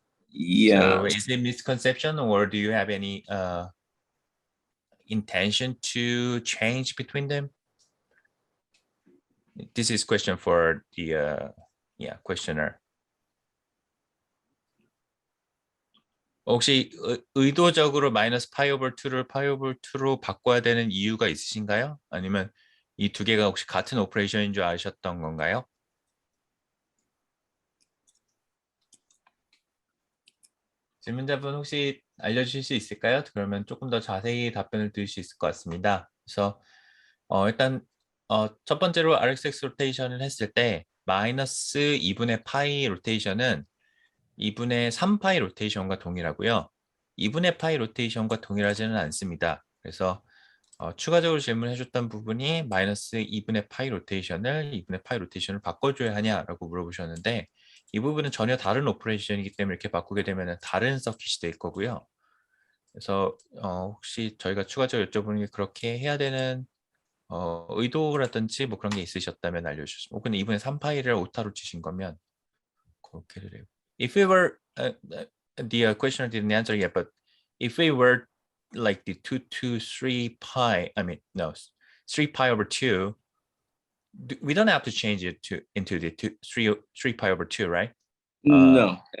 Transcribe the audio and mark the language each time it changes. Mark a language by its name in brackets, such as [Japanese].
[English] Yeah. So is it misconception, or do you have any intention to change between them? This is question for the questioner. [Korean] 혹시 의도적으로 마이너스 파이 오버 2를 파이 오버 2로 바꿔야 되는 이유가 있으신가요? 아니면 이 두 개가 혹시 같은 오퍼레이션인 줄 아셨던 건가요? 질문자분 혹시 알려주실 수 있을까요? 그러면 조금 더 자세히 답변을 드릴 수 있을 것 같습니다. 그래서 일단 첫 번째로 RxX 로테이션을 했을 때 마이너스 2분의 파이 로테이션은 2분의 3파이 로테이션과 동일하고요. 2분의 파이 로테이션과 동일하지는 않습니다. 그래서 추가적으로 질문해 줬던 부분이 마이너스 2분의 파이 로테이션을 2분의 파이 로테이션을 바꿔줘야 하냐라고 물어보셨는데 이 부분은 전혀 다른 오퍼레이션이기 때문에 이렇게 바꾸게 되면 다른 서킷이 될 거고요. 그래서 혹시 저희가 추가적으로 여쭤보는 게 그렇게 해야 되는 의도라든지 뭐 그런 게 있으셨다면 알려주시면 혹은 2분의 3파이를 오타로 치신 거면 그렇게 해요. [English] If we were the questioner didn't answer yet, but if we were like the 2 to 3 pi, I mean no, 3 pi over 2, we don't have to change it into the 3 pi over 2, right? No,